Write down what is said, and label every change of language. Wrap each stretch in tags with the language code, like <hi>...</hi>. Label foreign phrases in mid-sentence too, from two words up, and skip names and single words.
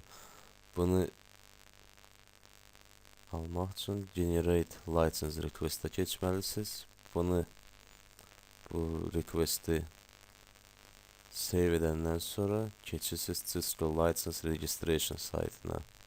<az>Bunu almaq üçün</az> <en>Generate License Request-a</en> <az>keçməlisiniz. Bu request-i save edəndən sonra keçirsiniz Cisco License Registration saytına.</az>